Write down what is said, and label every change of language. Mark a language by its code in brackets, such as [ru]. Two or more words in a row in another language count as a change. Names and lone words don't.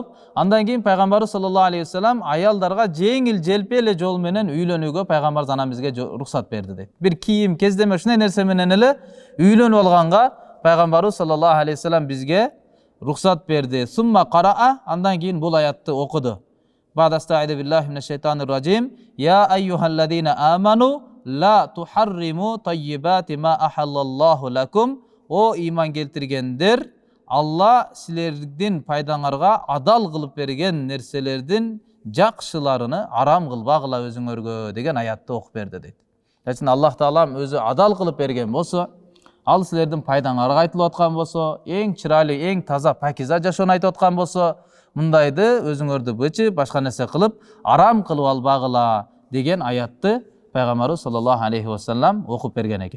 [ky] Андан кийин пайгамбарыбыз [ar] صلى الله عليه وسلم [ky] аялдарга жеңил желпи эле жол менен үйлөнүүгө пайгамбарыбыз анан бизге рухсат берди дейт. Бир кийим, кездеме ушундай нерсе менен эле үйлөнүп алганга пайгамбарыбыз [ar] صلى الله عليه وسلم [ky] бизге рухсат берди. [ar] ثم قرأ, [ky] андан кийин бул аятты окуду. [ar] أستعيذ بالله من الشيطان الرجيم. يا أيها الذين آمنوا لا تحرموا طيبات ما أحل الله لكم. [ky] О иман келтиргендер, Алла силердин пайдаңарга адал кылып берген нерселердин жакшыларыны арам кылбагыла өзүңөргө деген аятты окуп берди дейт. Жачын Аллах-Таалам өзү адал кылып берген болсо, ал силердин пайдаңарга айтылып аткан болсо, эң чырайлуу, эң таза, пакиза жашоону айтып аткан болсо, мындайды өзүңөрдү бычып, башка нерсе кылып, арам кылып албагыла деген аятты пайгамбарыбыз [ar] صلى الله عليه وسلم [ky] окуп берген экен.